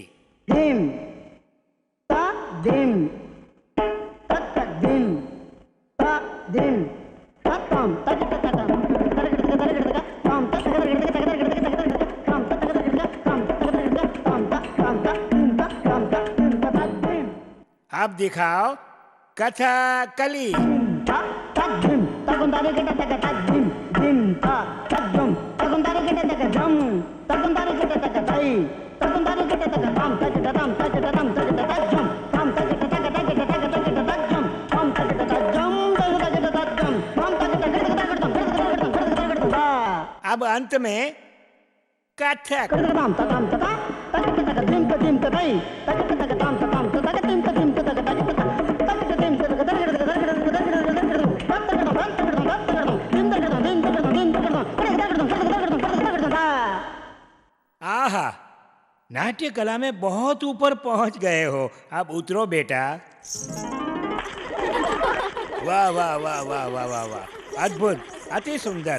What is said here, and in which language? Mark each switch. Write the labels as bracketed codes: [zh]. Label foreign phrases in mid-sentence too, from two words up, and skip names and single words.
[hi] धिम ता धिम तक धिम ता धिम तम तक तम तक अब दिखाओ कथकली। Ta dim tagundare geta taka dim dim ta tagum tagundare geta taka dum tagundare geta taka dai tagundare geta taka dam taka dam taka dam taka dam dam taka taka taka taka taka dam dam taka taka dam taka taka dam dam taka taka अब अंत में कथक। dam ta dam ta taka taka dim ta dai taka taka dam ta dam ta taka dim ta dim ta taka taka taka dim ta taka आहा, नाट्य कला में बहुत ऊपर पहुंच गए हो। अब उतरो बेटा। वाह वाह वाह वाह वाह वाह वाह, अद्भुत, अति सुंदर।